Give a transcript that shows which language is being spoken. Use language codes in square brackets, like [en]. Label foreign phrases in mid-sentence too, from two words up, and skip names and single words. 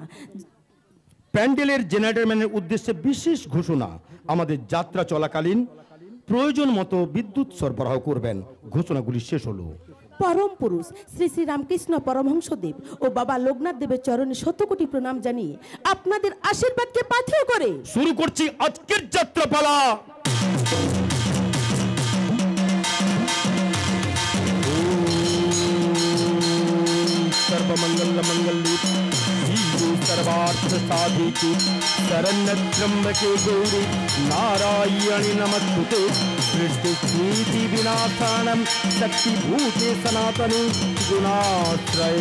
[bn] প্যান্ডেলের জেনারেটরম্যানের উদ্দেশ্যে বিশেষ ঘোষণা, আমাদের যাত্রা চলাকালীন প্রয়োজন মতো বিদ্যুৎ সরবরাহ করবেন। ঘোষণাগুলি শেষ হলো। পরম পুরুষ শ্রী শ্রী রামকৃষ্ণ পরমহংসদেব ও বাবা লোকনাথ দেবের চরণে শত কোটি প্রণাম জানিয়ে আপনাদের আশীর্বাদকে পাথেয় করে শুরু করছি আজকের যাত্রাপালা। [sa] सर्वमंगल मंगली सर्वार्थ साधिके शरण्य त्र्यंबके गौरी नारायणि नमस्तुते सृष्टि विनाशानं शक्तिभूते सनातने गुणाश्रये